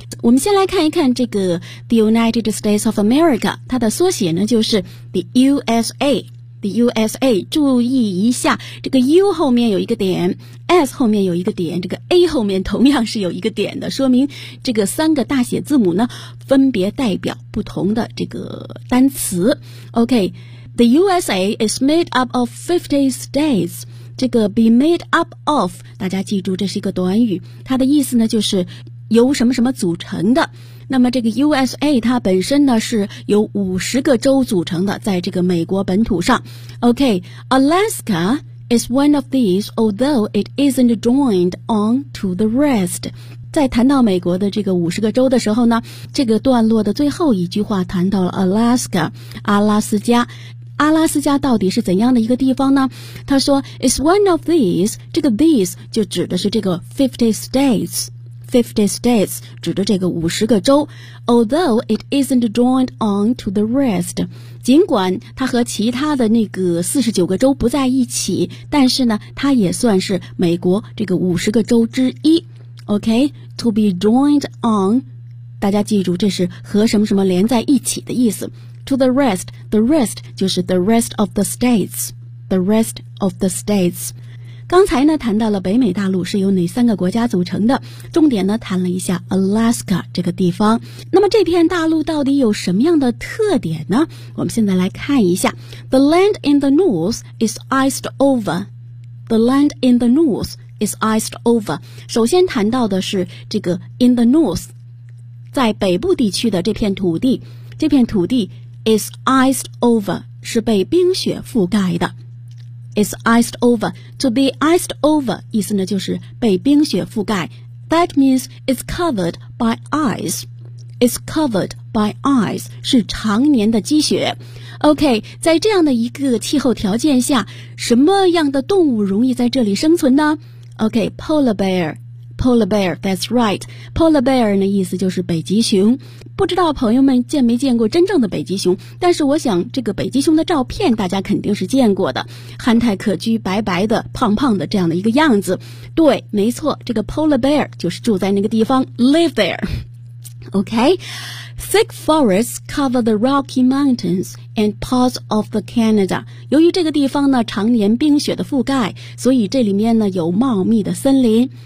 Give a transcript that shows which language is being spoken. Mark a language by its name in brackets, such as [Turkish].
[Chinese] 我们先来看一看这个 [English] the United States of America, [Chinese] 它的缩写呢就是 [English] the USA。 the USA, [Chinese] 注意一下这个 U 后面有一个点， S 后面有一个点，这个 A 后面同样是有一个点的，说明这个三个大写字母呢分别代表不同的这个单词。 [English] OK, the USA is made up of 50 states. [Chinese] 这个 [English] be made up of, [Chinese] 大家记住这是一个短语，它的意思呢就是由什么什么组成的。那么这个 USA 它本身呢是由50个州组成的，在这个美国本土上。 [English] OK, Alaska is one of these, although it isn't joined on to the rest. [Chinese] 在谈到美国的这个50个州的时候呢，这个段落的最后一句话谈到了 Alaska, 阿拉斯加。阿拉斯加到底是怎样的一个地方呢？他说 [English] It's one of these, [Chinese] 这个 these 就指的是这个 [English] 50 states [Chinese] 指的这个50个州。 [English] Although it isn't joined on to the rest, [Chinese] 尽管它和其他的那个49个州不在一起，但是呢它也算是美国这个50个州之一。 OK, [English] to be joined on, [Chinese] 大家记住这是和什么什么连在一起的意思。 [English] To the rest, the rest [Chinese] 就是 [English] the rest of the states, the rest of the states. [Chinese] 刚才呢谈到了北美大陆是由哪三个国家组成的，重点呢谈了一下 Alaska 这个地方。那么这片大陆到底有什么样的特点呢？我们现在来看一下。 [English] The land in the north is iced over. The land in the north is iced over. [Chinese] 首先谈到的是这个 [English] in the north, [Chinese] 在北部地区的这片土地。这片土地 [English] is iced over, [Chinese] 是被冰雪覆盖的。 [English] is iced over, to be iced over, [Chinese] 意思呢就是被冰雪覆盖。 [English] That means it's covered by ice, it's covered by ice, [Chinese] 是常年的积雪。 OK, 在这样的一个气候条件下，什么样的动物容易在这里生存呢？ [English] OK, polar bear, that's right. Polar bear [Chinese] 的意思就是北极熊。不知道朋友们见没见过真正的北极熊，但是我想这个北极熊的照片大家肯定是见过的，憨态可掬，白白的，胖胖的，这样的一个样子。对，没错，这个 polar bear 就是住在那个地方， [English] live there. OK, thick forests cover the Rocky Mountains and parts of the Canada. [Chinese] 由于这个地方呢常年冰雪的覆盖，所以这里面呢有茂密的森林。